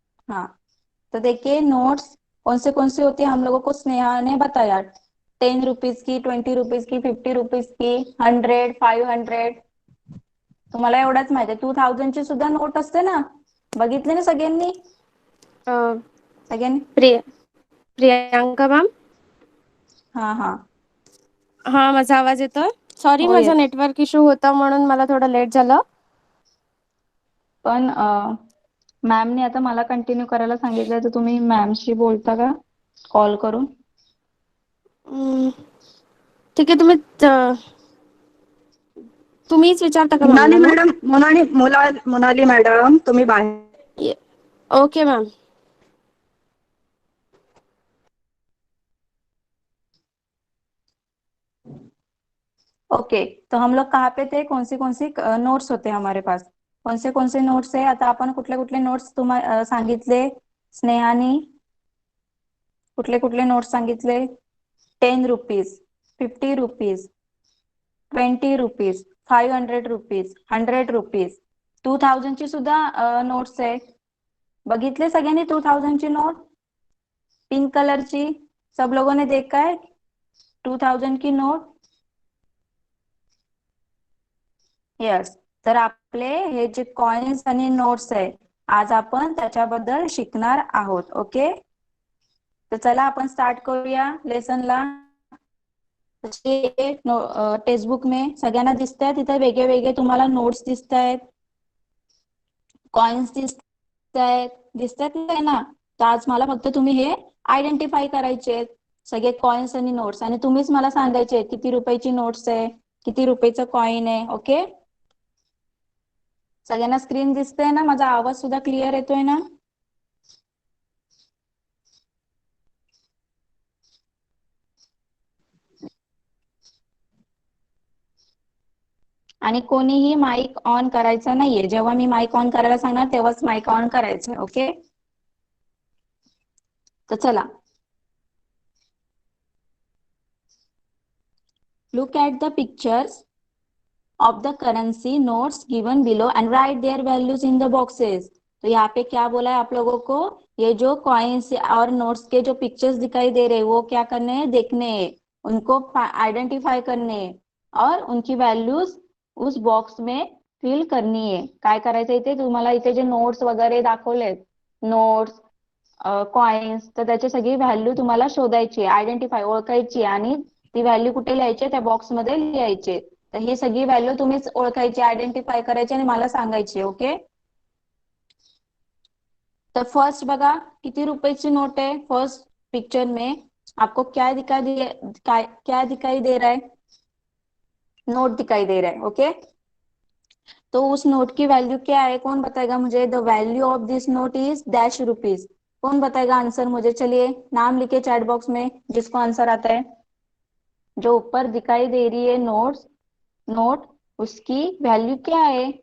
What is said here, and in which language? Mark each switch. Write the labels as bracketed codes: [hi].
[hi] हाँ, तो देखिए नोट्स कौन से होती है हम लोगों को स्नेहा ने बताया. 10 रुपीस की, 20 रुपीस की, 50 रुपीस की, 100, 500. [mr] तुम्हाला एवढंच माहिती आहे. 2000 ची सुद्धा नोट असते ना? बघितले ना सगळ्यांनी? सगळ्यांनी? प्रियांका मॅम. हाँ हाँ हा, माझा आवाज येतोय? सॉरी, हो माझा येत. नेटवर्क इश्यू होता म्हणून मला थोडं लेट झालं. पण मॅमने आता मला कंटिन्यू करायला सांगितलं, तर तुम्ही मॅमशी बोलता का कॉल करून? हम्म, ठीक आहे. तुम्हीच विचारता का मोनाली मॅमला मग? मॅडम, मोनाली मॅडम, तुम्ही बाहेर. [en] Okay ma'am. [hi] ओके, तो हम लोग कहाँ पे थे? कौन सी नोट्स होते हैं हमारे पास? कौन से नोट्स आहे? [mr] आता आपण कुठले कुठले नोट्स तुम्हाला सांगितले स्नेहानी? कुठले कुठले नोट्स सांगितले? 10 rupees, 50 rupees, 20 rupees, 500 rupees, 100 rupees, 2000 ची सुद्धा नोट्स आहे. बघितले सगळ्यांनी 2000 ची नोट पिंक कलरची? [hi] सब लोगों ने देखा है 2000 की नोट? [en] Yes. [mr] तर आपले हे जे कॉइन्स आणि नोट्स आहे, आज आपण त्याच्याबद्दल शिकणार आहोत. ओके, तर चला आपण स्टार्ट करूया लेसनला. टेक्स्टबुक में सगळ्यांना दिसत आहे तिथे वेगळे वेगळे तुम्हाला नोट्स दिसत आहेत, कॉइन्स दिसत आहेत ना? तर आज मला फक्त तुम्ही हे आयडेंटिफाय करायचे सगळे कॉइन्स आणि नोट्स, आणि तुम्हीच मला सांगायचे किती रुपयाची नोट्स आहे, किती रुपयाचं कॉइन आहे. ओके, सगळ्यांना स्क्रीन दिसते ना? माझा आवाज सुद्धा क्लिअर येतोय ना? आणि कोणीही माईक ऑन करायचा नाहीये. जेव्हा मी माईक ऑन करायला सांगणार तेव्हाच माईक ऑन करायचं. [en] okay, [mr] तर चला, [en] Look at the pictures of the currency notes given below and write their values in the boxes. [hi] तो यहाँ पे क्या बोला है आप लोगों को? ये जो कॉइन्स और नोट्स के जो पिक्चर्स दिखाई दे रहे हैं वो क्या करने हैं? देखने हैं, उनको आइडेंटिफाई करने हैं और उनकी व्हॅल्यूज उस बॉक्स में फिल करनी आहे. [mr] काय करायचं इथे? तुम्हाला इथे जे नोट्स वगैरे दाखवलेत, नोट्स, कॉइन्स, तर त्याची सगळी व्हॅल्यू तुम्हाला शोधायची, आयडेंटिफाय, ओळखायची आणि ती व्हॅल्यू कुठे लिहायची? त्या बॉक्स मध्ये लिहायचे. तर ही सगळी व्हॅल्यू तुम्हीच ओळखायची, आयडेंटिफाय करायची आणि मला सांगायची. ओके, तर फर्स्ट बघा किती रुपयाची नोट है. [hi] फर्स्ट पिक्चर में आपको क्या दिखाई दे रहा है? नोट दिखाई दे रहा है. ओके, तो उस नोट की वैल्यू क्या है? कौन बताएगा मुझे? [en] The value of this note is dash rupees. [hi] कौन बताएगा आंसर मुझे? चलिए नाम लिखे चैट बॉक्स में जिसको आंसर आता है. जो ऊपर दिखाई दे रही है नोट, उसकी वैल्यू क्या है?